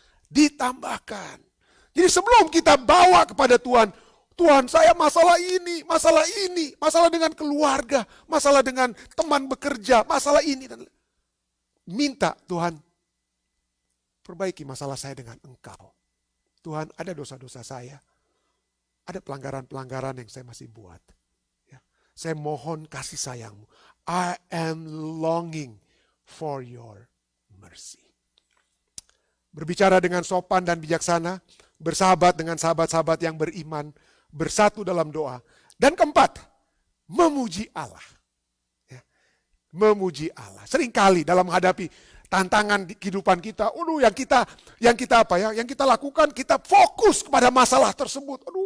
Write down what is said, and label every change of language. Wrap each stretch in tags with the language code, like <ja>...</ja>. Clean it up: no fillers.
<id>Ditambahkan. Jadi sebelum kita bawa kepada Tuhan, Tuhan saya masalah ini, masalah dengan keluarga, masalah dengan teman bekerja, masalah ini. Minta Tuhan, perbaiki masalah saya dengan Engkau. Tuhan ada dosa-dosa saya, ada pelanggaran-pelanggaran yang saya masih buat. Saya mohon kasih sayangmu.</id> <en>I am longing for your mercy.</en> <id>Berbicara dengan sopan dan bijaksana, bersahabat dengan sahabat-sahabat yang beriman, bersatu dalam doa. Dan keempat, memuji Allah. Ya, memuji Allah. Seringkali dalam menghadapi tantangan di kehidupan kita, yang kita lakukan, kita fokus kepada masalah tersebut.</id>